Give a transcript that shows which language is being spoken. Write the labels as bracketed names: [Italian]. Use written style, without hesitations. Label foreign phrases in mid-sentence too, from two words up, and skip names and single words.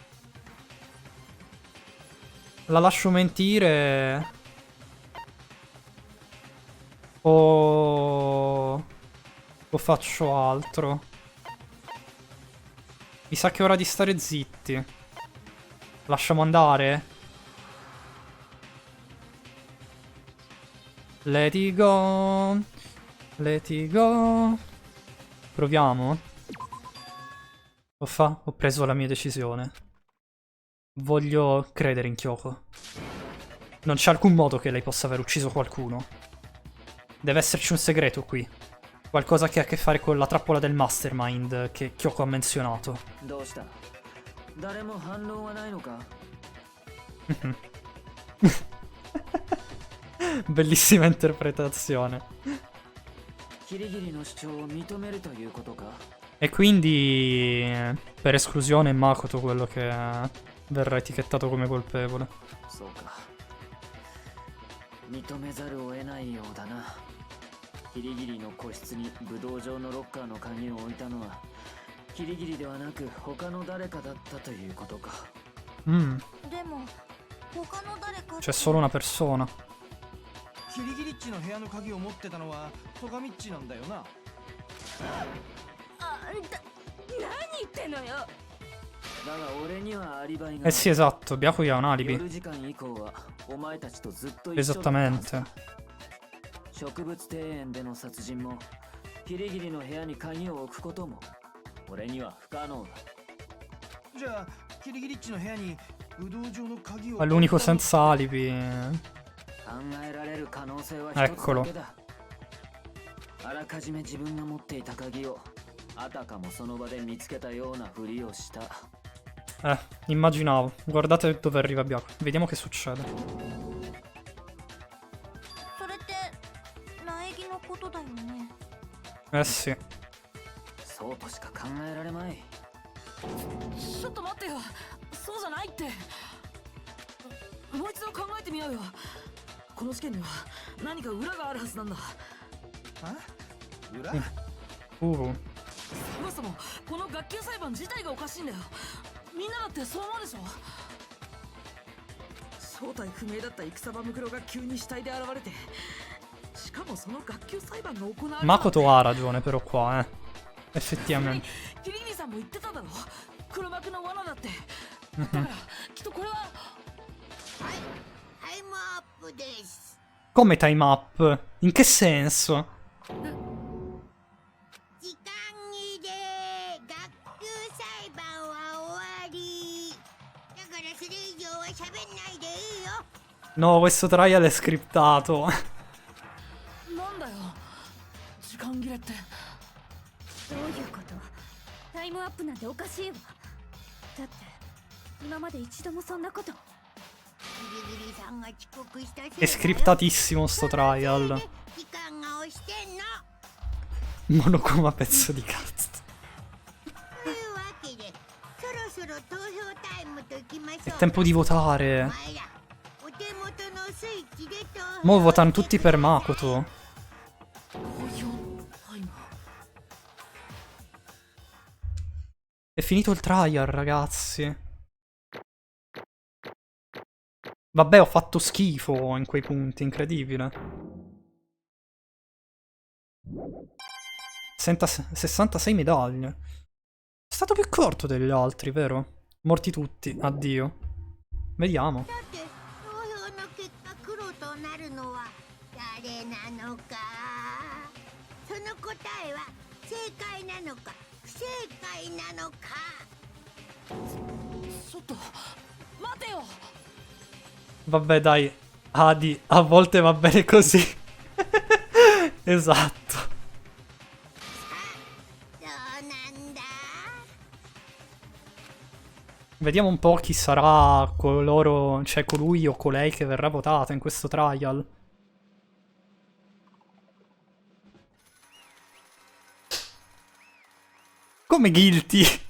[Italian] La lascio mentire? O faccio altro? Mi sa che è ora di stare zitti. Lasciamo andare? [English] Let it go. Let it go. [Italian] Proviamo. Ho preso la mia decisione. Voglio credere in Kyoko. Non c'è alcun modo che lei possa aver ucciso qualcuno. Deve esserci un segreto qui. Qualcosa che ha a che fare con la trappola del Mastermind che Kyoko ha menzionato. [Japanese] どうした誰も反応はないのか [Italian] Bellissima interpretazione. [Japanese] キリギリの主張を認めるということか。 [Italian] E quindi, per esclusione, è Makoto quello che verrà etichettato come colpevole. [Japanese] そうか。認めざるを得ないようだな。キリギリの個室に武道場のロッカーの鍵を置いたのはキリギリではなく他の誰かだったということか。 Mm, でも他の誰か [Italian] c'è solo una persona. [Japanese] キリギリッチの部屋の鍵を持ってたのはトガミッチなんだよな。何言ってんのよ。だが俺にはアリバイが [Italian] Eh sì, esatto, Byakuya ha un [Japanese] 夜 [Italian] alibi. [Japanese] 時間以降はお前たちとずっと一緒だったはず [Italian] Esattamente. [Japanese] 植物庭園での殺人もキリギリの部屋に鍵を置くことも俺には不可能だ。じゃあキリギリッチの部屋に武道場の鍵を [Italian] Ma l'unico senza alibi. [Japanese] 考えられる可能性は一つだけだ。あらかじめ自分が持っていた鍵をあたかもその場で見つけたようなふりをした。 [Italian] Immaginavo. Guardate dove arriva Byakuya. Vediamo che succede. [Japanese] それって苗木のことだよね。 [Italian] Eh sì. [Japanese] そうとしか考えられまい。ちょっと待ってよ。そうじゃないって。もう一度考えてみようよ。この事件には何か裏があるはずなんだ。裏そもそもこの学級裁判自体がおかしいんだよ。みんなだってそう思うでしょ。正体不明だった戦場ムクロが急に死体で現れて、しかもその学級裁判が行われる。 [Italian] Makoto ha ragione però qua, effettivamente. [Japanese] キリギリさんも言ってただろ。黒幕の罠だって。だからきっとこれは。はいタイムアップです。 [Italian] Come [English] time up? [Italian] In che senso? [Japanese] 時間切れ。学級裁判は終わり。だからそれ以上は喋んないでいいよ。 [Italian] No, questo trial è scriptato. [Japanese] なんだよ時間切れって。どういうこと？タイムアップなんておかしいわ。だって今まで一度もそんなこと。ギリギリさんが遅刻したせいだ [Italian] È [Japanese] よ。 [Italian] scriptatissimo sto trial. [Japanese] 時間が押してんの。 [Italian] Monokuma pezzo di cazzo. [Japanese] というわけでそろそろ投票タイムといきましょ [Italian] È [Japanese] う。 [Italian] tempo di votare. [Japanese] お前らお手元のスイッチで投票 [Italian] Mo votano tutti per Makoto. [Japanese] 投票タイム。 [Italian] È finito il trial, ragazzi. Vabbè, ho fatto schifo in quei punti, incredibile. 66 medaglie. È stato più corto degli altri, vero? Morti tutti, addio. Vediamo. [Japanese] さて投票の結果黒となるのは誰なのか。その答えは正解なのか不正解なのか。ちょっと待てよ。 [Italian] Vabbè, dai. Adi, a volte va bene così. Esatto. [Japanese] どうなんだ。 [Italian] Vediamo un po' chi sarà coloro, cioè colui o colei che verrà votata in questo trial. Come guilty?